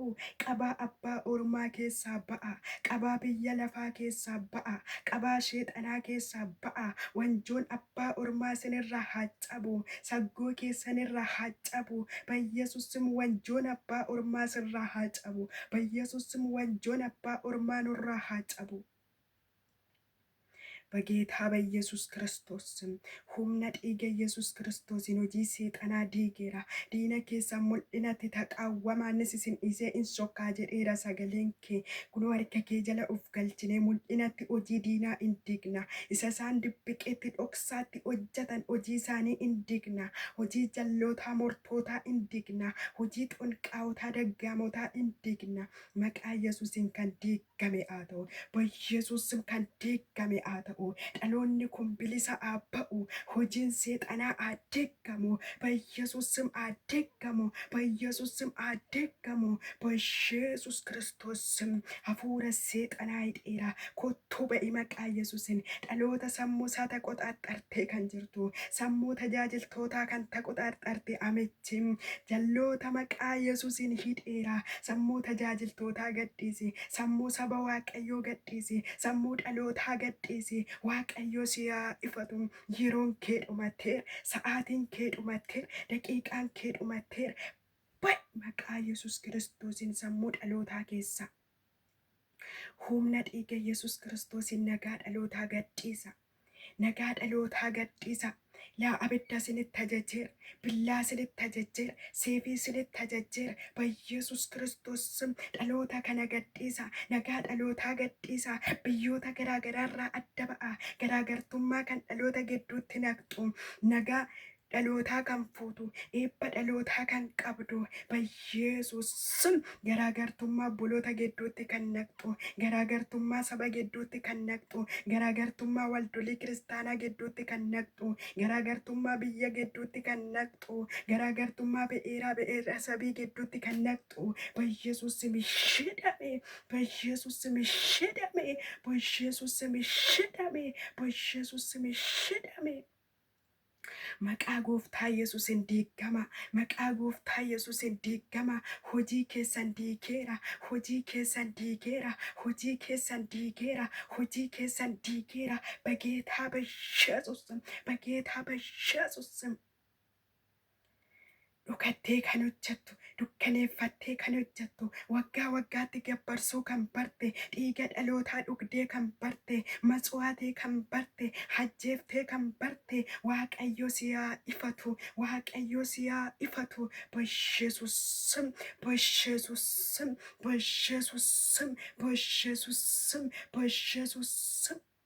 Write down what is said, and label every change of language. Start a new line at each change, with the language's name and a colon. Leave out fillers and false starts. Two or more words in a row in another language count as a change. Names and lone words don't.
Oromo: Qabaa abbaa ormaa keessaa ba'a. Qabaa biyya lafaa keessaa ba'a. Qabaa seexanaa keessaa ba'a. Wanjoon abbaa ormaa isinirraa haa cabu. Saggoo keessanirraa haa cabu. Ba'Yesuusim wanjoon abbaa ormaa sirraa haa cabu. Ba'Yesuusim wanjoon abbaa ormaa nurraa haa cabu.
Amharic: በጌታ በኢየሱስ ክርስቶስ ስም
Oromo: humni diige Yesuus Kiristoosin hojii seexanaa diigeera. Diina keessaa mul'inatti taqaawwamaanis isin dhiisee in sokkaa jedheera sagaleen kee. Kunoo harka kee jala of galchinee mul'inatti hojii diinaa in diigna. Isa isaan dibbiqeetti dhoksaatti hojjetan hojii isaanii in diigna. Hojii jallootaa mortootaa in diigna. Hojii xonqaawotaa daggaamotaa in diigna. Maqaa Yesuusiin kan diigame haa ta'u. Ba'Yesuusim kan diigame haa ta'u. Dhaloonni kun bilisa haa ba'u. hojiin seexanaa adeeggamu
Amharic: በኢየሱስ ስም አደገሙ በኢየሱስ ስም አደገሙ በኢየሱስ ክርስቶስ ስም ሀፉረ
Oromo: seexana yixeera kootu ba'i maqaa Yesuusin dhaloota sammuu isaa taqoxaaxartee kan jirtu sammuu tajaajiltootaa kan taqoxaaxarte amichi jalloota maqaa Yesuusin hidheera sammuu tajaajiltootaa gadhiisi sammuu saba waaqayyoo gadhiisi sammuu dhalootaa gadhiisi waaqayyoo siyaa ifatu yeroon kee dhumateera sa'aatiin kee dhumateera daqiiqaan kee dhumateera bai maqaa Yesuus Kiristoosin sammuu dhalootaa keessa humna dhiiga Yesuus Kiristoosin nagaa dhalootaa gadhiisa nagaa dhalootaa gadhiisa yaa abidda sinitti ajajeera billaa sinitti ajajeera seefii sinitti ajajeera
Amharic: በኢየሱስ ክርስቶስ ስም
Oromo: dhaloota kana gadhiisa nagaa dhalootaa gadhiisa biyyoota garaagaraarraa adda ba'a garaagartummaa kan dhaloota gidduutti naqxu nagaa dhalootaa kan fuutu eebba dhalootaa kan qabdu
Amharic: በኢየሱስ ስም
Oromo: garaagartummaa obboloota gidduutti kan naqxu garaagartummaa saba gidduutti kan naqxu garaagartummaa waldolii kiristaanaa gidduutti kan naqxu garaagartummaa biyya gidduutti kan naqxu garaagartummaa be'eera sabii gidduutti kan naqxu
Amharic: በኢየሱስ ስም ይሽደሜ በኢየሱስ ስም ይሽደሜ
Oromo: በኢየሱስ ስም ይሽደሜ በኢየሱስ ስም ይሽደሜ maqaa gooftaa Yesuusin diigama maqaa gooftaa Yesuusin diigama hojii keessan diigeera hojii keessan diigeera hojii keessan diigeera hojii keessan diigeera
Amharic: በጌታ በኢየሱስ ስም በጌታ በኢየሱስ ስም
Oromo: dhukattee kan hojjettu dukkaneeffattee kan hojjettu waggaa waggaatti gabbarsuu kan barte dhiiga dhalootaa dhugdee kan barte matsuwaatee kan barte hajjeeftee kan barte waaqayyo siyaa ifatu waaqayyo siyaa ifatu
Amharic: በኢየሱስ ስም በኢየሱስ ስም
Oromo: በኢየሱስ ስም በኢየሱስ ስም በኢየሱስ ስም